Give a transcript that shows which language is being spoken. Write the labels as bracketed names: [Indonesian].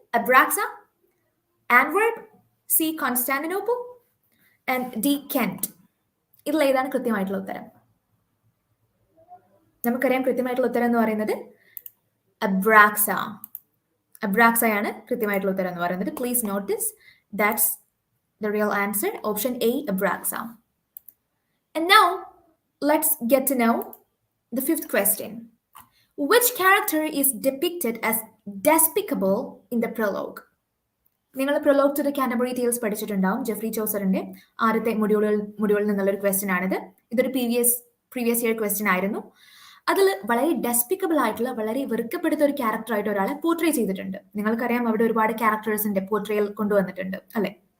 [Malayalam] അബ്രാക്സ, ആൻവർപ്പ്, C Constantinople and D Kent. ഇതിൽ ഏതാണ് കൃത്യമായിട്ടുള്ള ഉത്തരം? നമുക്കറിയാം കൃത്യമായിട്ടുള്ള ഉത്തരം എന്ന് പറയുന്നത് അബ്രാക്സ. അബ്രാക്സയാണ് കൃത്യമായിട്ടുള്ള ഉത്തരം എന്ന് പറയുന്നത്. [English] Please notice that's the real answer, option A, Abraxa. And now let's get to know the fifth question. Which character is depicted as despicable in the prologue? [Malayalam] നിങ്ങൾ prologue to the Canterbury tales പഠിച്ചിട്ടുണ്ടാവും. Jeffrey ചോസറിന്റെ ആദ്യത്തെ മൊഡ്യൂളിൽ നിന്നുള്ള ഒരു question ആണിത്. ഇതൊരു previous year question ആയിരുന്നു. അതിൽ വളരെ ഡെസ്പിക്കബിൾ ആയിട്ടുള്ള, വളരെ വെറുക്കപ്പെടുത്ത ഒരു ക്യാരക്ടറായിട്ട് ഒരാളെ പോർട്രേ ചെയ്തിട്ടുണ്ട്. നിങ്ങൾക്കറിയാം അവിടെ ഒരുപാട് ക്യാരക്ടേഴ്സിന്റെ പോർട്രേയൽ കൊണ്ടുവന്നിട്ടുണ്ട് അല്ലെ?